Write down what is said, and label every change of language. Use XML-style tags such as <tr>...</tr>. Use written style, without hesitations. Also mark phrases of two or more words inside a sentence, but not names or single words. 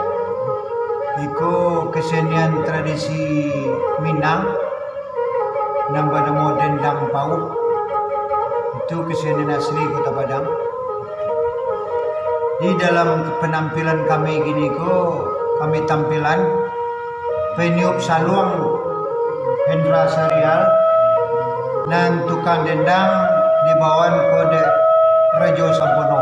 <id>Iko kesenian tradisi Minang yang bernama Dendang Pauh. Itu kesenian asli Kota Padang. Di dalam penampilan kami gini kami tampilan peniup Saluang Hendra Sarial dan tukang dendang dibawa kode Rajo sampono.</id>